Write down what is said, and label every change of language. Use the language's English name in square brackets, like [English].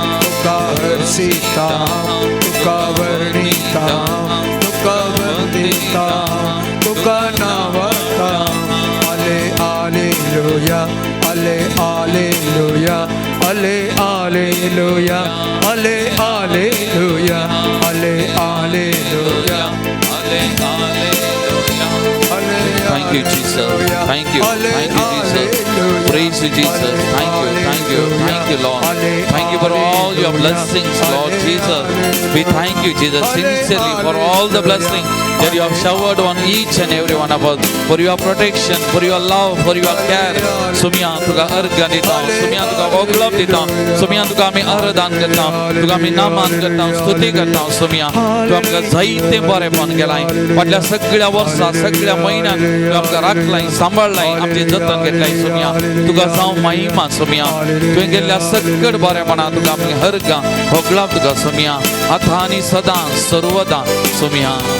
[Konkani] तुका हरसिता हांव, तुका वर्णिता हांव, तुका वंदिता हांव, तुका नावाता. आले आलेलुया, आले आलेलुया, आले आलेलुया, आले आलेलुया, आले आलेलुया, आले आलेलुया. आले. [English] Thank you, Jesus. Thank you. Thank you, Jesus. Praise you, Jesus. Thank you, thank you, thank you, Lord. Thank you for all your blessings, Lord Jesus. We thank you, Jesus, sincerely for all the blessings that you have showered on each and every one of us, for your protection, for your love, for your care. [Konkani] सुमिया तुका अर्घ दिता, सुमिया तुका वगळप दिता, सुमिया तुका आम्ही आराधन करता, तुका आम्ही नामान करता, स्तुती करता, सुमिया तू आमकां जायते बरेपण केलाय. फाटल्या सगळ्या वर्सां, सगळ्या म्हयन्यात तू आमकां राखलाय, सांबाळलाय, आमची जतन घेतलाय. सुमिया तुका जावं महिमा. सुमिया तुवें केल्ल्या सगळ्या बरेपणा तुका आमी अर्घ वगळप तुका. सुमिया आतां आनी सदां सर्वदा. सुमिया.